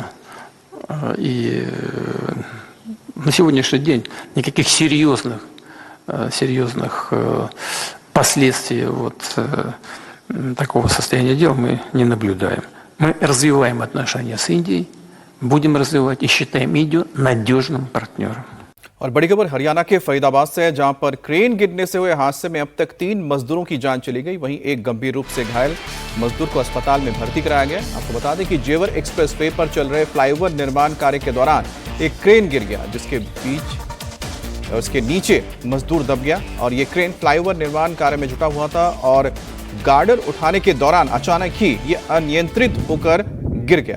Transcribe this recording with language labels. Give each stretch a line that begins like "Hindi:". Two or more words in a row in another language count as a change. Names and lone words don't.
Russian: И на сегодняшний день никаких серьезных последствий такого состояния дел мы не наблюдаем. Мы развиваем отношения с Индией, будем развивать и считаем Индию надежным партнером.
Hindi: और बड़ी खबर हरियाणा के फरीदाबाद से है, जहां पर क्रेन गिरने से हुए हादसे में अब तक 3 मजदूरों की जान चली गई। वहीं एक गंभीर रूप से घायल मजदूर को अस्पताल में भर्ती कराया गया। आपको बता दें कि जेवर एक्सप्रेस वे पर चल रहे फ्लाईओवर निर्माण कार्य के दौरान एक क्रेन गिर गया, जिसके बीच उसके नीचे मजदूर दब गया और ये क्रेन फ्लाईओवर निर्माण कार्य में जुटा हुआ था और गार्डर उठाने के दौरान अचानक ही ये अनियंत्रित होकर गिर गया।